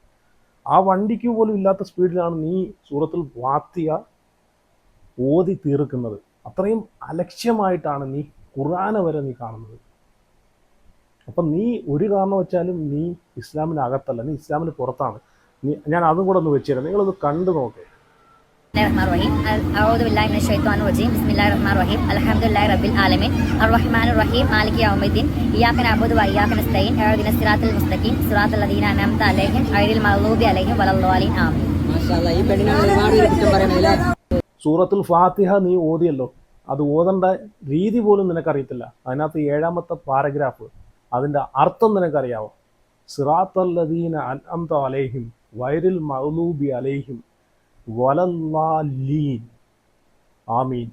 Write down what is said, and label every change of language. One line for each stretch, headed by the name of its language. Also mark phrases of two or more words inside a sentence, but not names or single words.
Malayalam: ആ വണ്ടിക്ക് പോലും ഇല്ലാത്ത സ്പീഡിലാണ് നീ സൂറത്തുൽ ഫാത്തിഹ ഓതി തീർക്കുന്നത്. അത്രയും അലക്ഷ്യമായിട്ടാണ് നീ ഖുർആനെ വരെ നീ കാണുന്നത്. അപ്പം നീ ഒരു കാരണം വെച്ചാലും നീ ഇസ്ലാമിനകത്തല്ല, നീ ഇസ്ലാമിന് പുറത്താണ്. ഞാൻ അതും കൂടെ ഒന്ന് വെച്ചുതരാം, നിങ്ങളൊന്ന് കണ്ടു നോക്കേ.
Arabic: أعوذ بالله من الشيطان الرجيم بسم الله الرحمن الرحيم الحمد لله رب العالمين الرحمن الرحيم مالك يوم الدين إياك نعبد وإياك نستعين اهدنا الصراط المستقيم صراط الذين أنعمت عليهم غير المغضوب عليهم ولا الضالين آمين.
Malayalam: സൂറത്തുൽ ഫാത്തിഹ നീ ഓതിയല്ലോ, അത് ഓതേണ്ട രീതി പോലും നിനക്കറിയത്തില്ല. അതിനകത്ത് 7ാമത്തെ പാരഗ്രാഫ്, അതിൻ്റെ അർത്ഥം നിനക്കറിയാവോ?
Arabic: صراط الذين أنعمت عليهم غير المغضوب عليهم ولا الضالين آمين.